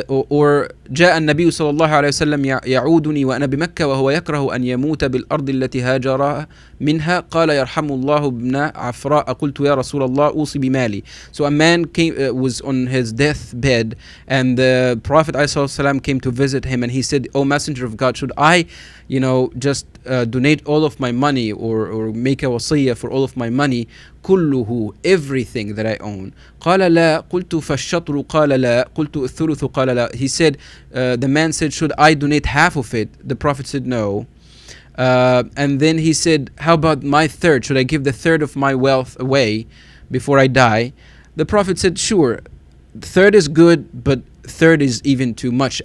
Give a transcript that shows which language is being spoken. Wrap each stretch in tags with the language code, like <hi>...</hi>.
<en>or</en> <ar>جاء النبي صلى الله عليه وسلم يعودني وأنا بمكة وهو يكره أن يموت بالأرض التي هاجر منها قال يرحم الله ابن عفراء قلت يا رسول الله أوصي بمالي.</ar> <en>So a man was on his deathbed, and the Prophet ﷺ came to visit him, and he said, "O Messenger of God, should I just donate all of my money, or make a wasiyah for all of my money,</en> <ar>كله,</ar> <en>everything that I own?"</en> <ar>قال لا قلت فالشطر قال لا قلت الثلث قال لا.</ar> <en>He said, the man said, "Should I donate half of it?" The Prophet said, "No." And then he said, "How about my third? Should I give the third of my wealth away before I die?" The Prophet said, "Sure, third is good, but third is even too much.</en>